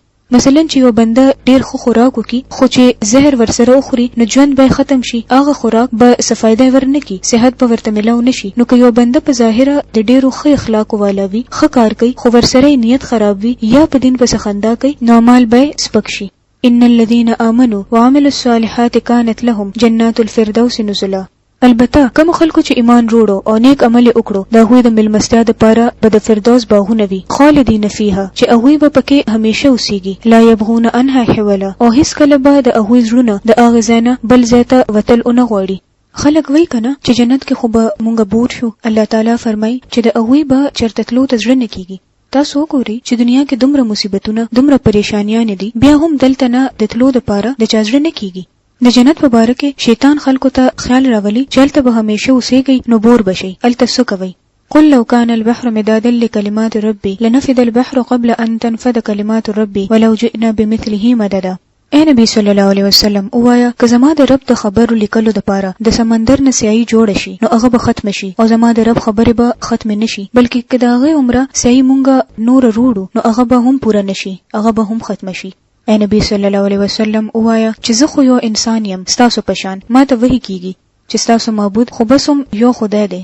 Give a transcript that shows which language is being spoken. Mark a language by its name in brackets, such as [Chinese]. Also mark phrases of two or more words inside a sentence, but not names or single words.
[Pashto] مثلا چې یو بنده ډیر خو خوراک وکي خو چې زهر ورسره اخري نو ژوند به ختم شي، هغه خوراک به څه فائدہ ورنکي، صحت به ورته ملاو نشي. نو که یو بنده په ظاهره د ډیرو ښه اخلاق والا وي، ښه کار کوي، خو ورسره نیت خراب وي یا په دین په خندا کوي، نو مال به سپک شي. [Arabic] ان الذين آمنوا وعملوا الصالحات كانت لهم جنات الفردوس نزلا. [Pashto] البته کوم خلکو چې ایمان وروړو او نیک عمل وکړو د هغوی د ملمستیا لپاره به د فردوس باغونه وي، [Arabic] خالدین فیها، [Pashto] چې هغوی به پکې همیشه اوسیږي، [Arabic] لا یبغون عنها حولا، [Pashto] او هیڅ کله به د هغوی زړونه د هغه ځای نه بل ځای ته وتل ونه غواړي. خلک وایي کنه چې جنت کې خو به مونږ بور شو. الله تعالی فرمایي چې د هغوی به چرته تلو ته زړه نه کیږي. تاسو وګورئ چې دنیا کې دومره مصیبتونه، دومره پریشانیان دي، بیا هم دلته نه د تلو لپاره د چا زړه نه کیږي. د جنت په باره کې شیطان خلکو ته خیال راولي چې هلته به همیشه اوسېږئ نو بور بشئ، هلته څه کوئ. [Arabic] قل لو كان البحر مدادا لكلمات ربي لنفد البحر قبل ان تنفد كلمات ربي ولو جئنا بمثله مددا. [Pashto] اے نبی [Arabic] صلی الله علیه وسلم [Pashto] اوایا که زما د رب د خبرو لیکلو لپاره د سمندر نه سیاهي جوړ شي نو هغه به ختم شي، او زما د رب خبره به ختم نشي، بلکې که د هغه عمره سیاهي مونږه نور وروړو نو هغه به هم پوره نشي، هغه به هم ختم شي. اے نبی [Arabic] صلی الله علیه وسلم [Pashto] اوایا چې زه خو یو انسان یم ستاسو په شان، ما ته وحی کیږي چې ستاسو معبود خو بس هم یو خدای دی.